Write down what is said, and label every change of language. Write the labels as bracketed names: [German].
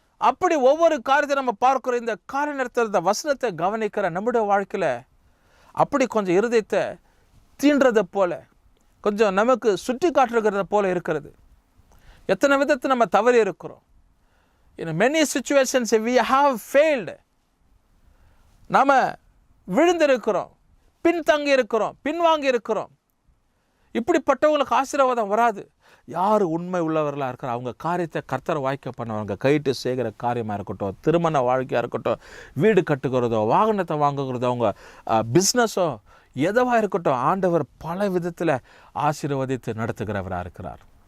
[Tamil] அப்படி ஒவ்வொரு காரியத்தை நம்ம பார்க்கிறோம். இந்த காரிய நேரத்தில் இந்த வசனத்தை கவனிக்கிற நம்முடைய வாழ்க்கையில் அப்படி கொஞ்சம் இருதயத்தை தீண்டுறதை போல, கொஞ்சம் நமக்கு சுட்டி காட்டுகிறத போல இருக்கிறது. எத்தனை விதத்தை நம்ம தவறி இருக்கிறோம். [English] In many situations we have failed. [Tamil] நாம் விழுந்திருக்கிறோம், பின்தங்கி இருக்கிறோம், பின்வாங்கி இருக்கிறோம். இப்படிப்பட்டவங்களுக்கு ஆசீர்வாதம் வராது. யார் உண்மை உள்ளவர்களாக இருக்கிற அவங்க காரியத்தை கர்த்தர் வாய்க்க பண்ணவங்க கைட்டு செய்கிற காரியமாக இருக்கட்டும், திருமண வாழ்க்கையாக இருக்கட்டும், வீடு கட்டுக்கிறதோ, வாகனத்தை வாங்குகிறதோ, அவங்க பிஸ்னஸோ எதுவாக இருக்கட்டும், ஆண்டவர் பல விதத்தில் ஆசீர்வதித்து நடத்துகிறவராக இருக்கிறார்.